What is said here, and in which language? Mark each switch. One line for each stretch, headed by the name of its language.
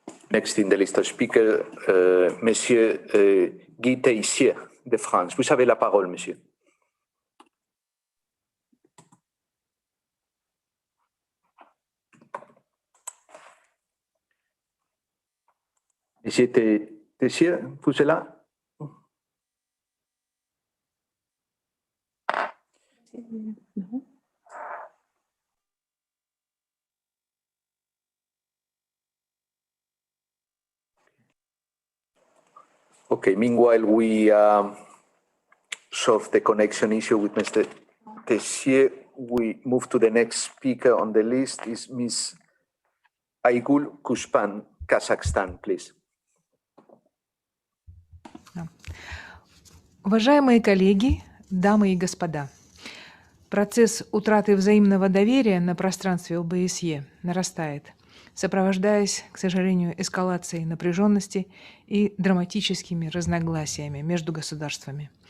English: Next in the list of speakers, Monsieur Guy Teissier de France.
French: Vous avez la parole, monsieur. Monsieur Teissier, vous êtes là?
English: Okay, meanwhile, we solve the connection issue with Mr. Teissier. We move to the next speaker on the list is Ms. Aygul Kushpan, Kazakhstan, please.
Russian: Уважаемые коллеги, дамы и господа, Процесс утраты взаимного доверия на пространстве ОБСЕ нарастает, сопровождаясь, к сожалению, эскалацией напряженности и драматическими разногласиями между государствами.